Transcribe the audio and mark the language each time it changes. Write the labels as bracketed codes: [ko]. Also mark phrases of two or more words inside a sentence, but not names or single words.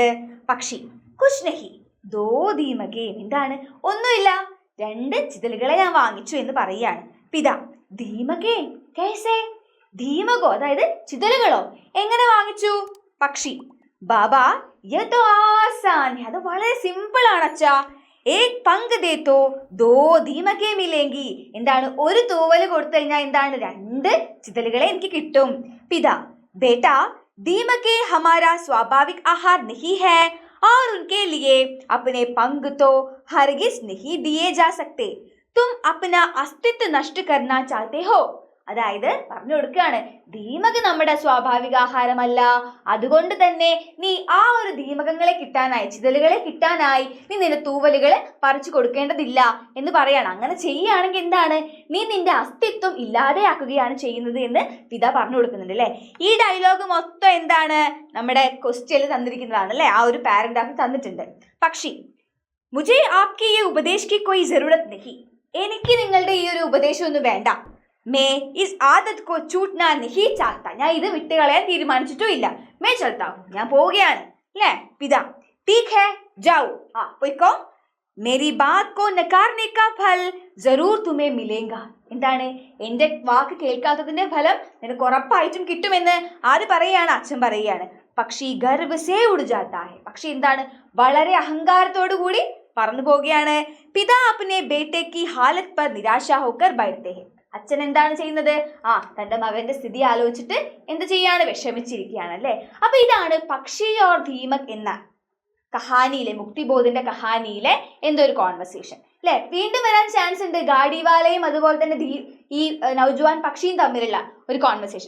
[hi] पक्षी, कुछ नहीं दो दीमकें. എന്താണ്? [ml] ഒന്നുമില്ല, 2 ചിതലുകളെ ഞാൻ വാങ്ങിച്ചു എന്ന് പറയാണ്. [hi] पिता, दीमकें कैसे. [ml] ദീമകോ അതായത് ചിതലുകളോ എങ്ങനെ വാങ്ങിച്ചു? [hi] पक्षी, बाबा ये तो आसान है. [ml] അത് വളരെ സിമ്പിൾ ആണ് അച്ഛാ. [hi] एक पंख दे तो 2 दीमकें मिलेंगी. എന്താണ്? [ml] ഒരു തൂവല് കൊടുത്തു കഴിഞ്ഞാൽ എന്താണ്? 2 ചിതലുകളെ എനിക്ക് കിട്ടും. [hi] पिता, बेटा दीमके हमारा स्वाभाविक आहार नहीं है और उनके लिए अपने पंख तो हरगिज नहीं दिए जा सकते. तुम अपना अस्तित्व नष्ट करना चाहते हो. [ml] അതായത് പറഞ്ഞു കൊടുക്കുകയാണ്, ദീമക് നമ്മുടെ സ്വാഭാവിക ആഹാരമല്ല, അതുകൊണ്ട് തന്നെ നീ ആ ഒരു ദീമകങ്ങളെ കിട്ടാനായി, ചിതലുകളെ കിട്ടാനായി നീ നിന്റെ തൂവലുകൾ പറിച്ചു കൊടുക്കേണ്ടതില്ല എന്ന് പറയാണ്. അങ്ങനെ ചെയ്യുകയാണെങ്കിൽ എന്താണ്? നീ നിന്റെ അസ്തിത്വം ഇല്ലാതെയാക്കുകയാണ് ചെയ്യുന്നത് എന്ന് പിതാ പറഞ്ഞു കൊടുക്കുന്നുണ്ട് അല്ലേ. ഈ ഡയലോഗ് മൊത്തം എന്താണ്? നമ്മുടെ ക്വസ്റ്റ്യനിൽ തന്നിരിക്കുന്നതാണ് അല്ലേ. ആ ഒരു പാരഗ്രാഫ് തന്നിട്ടുണ്ട്. പക്ഷി, [hi] മുझे आपकी ये उपदेश की कोई जरूरत नहीं. [ml] എനിക്ക് നിങ്ങളുടെ ഈ ഒരു ഉപദേശം ഒന്നും വേണ്ട. [hi] मैं इस आदत को छूटना नहीं चाहता. [ml] ഞാൻ ഇത് വിട്ടുകളയാൻ തീരുമാനിച്ചിട്ടും ഇല്ല. [hi] मैं चलता हूँ. [ml] ഞാൻ പോവുകയാണ് അല്ലേ. പിതാ, [hi] ठीक है जाओ. പോയിക്കോ. मेरी बात को नकारने का फल जरूर तुम्हें मिलेगा. [ml] എന്താണ്? എന്റെ വാക്ക് കേൾക്കാത്തതിന്റെ ഫലം നിനക്ക് ഉറപ്പായിട്ടും കിട്ടുമെന്ന് ആര് പറയാണ്? അച്ഛൻ പറയാണ്. [hi] पक्षी गर्व से उड़ जाता है. [ml] പക്ഷി എന്താണ്? വളരെ അഹങ്കാരത്തോടു കൂടി പറന്നു പോവുകയാണ്. [hi] पिता अपने ബേटे की हालत पर निराशा होकर बैठते हैं. [ml] അച്ഛൻ എന്താണ് ചെയ്യുന്നത്? തന്റെ മകന്റെ സ്ഥിതി ആലോചിച്ചിട്ട് എന്ത് ചെയ്യാണ്? വിഷമിച്ചിരിക്കുകയാണ് അല്ലേ. അപ്പൊ ഇതാണ് പക്ഷി ഓർ ദീമക് എന്ന കഹാനിയിലെ, മുക്തിബോധിന്റെ കഹാനിയിലെ എന്തൊരു കോൺവെർസേഷൻ അല്ലെ. വീണ്ടും വരാൻ ചാൻസ് ഉണ്ട്. ഗാഡിവാലയും അതുപോലെ തന്നെ ഈ നൗജവാൻ പക്ഷിയും തമ്മിലുള്ള ഒരു കോൺവെർസേഷൻ.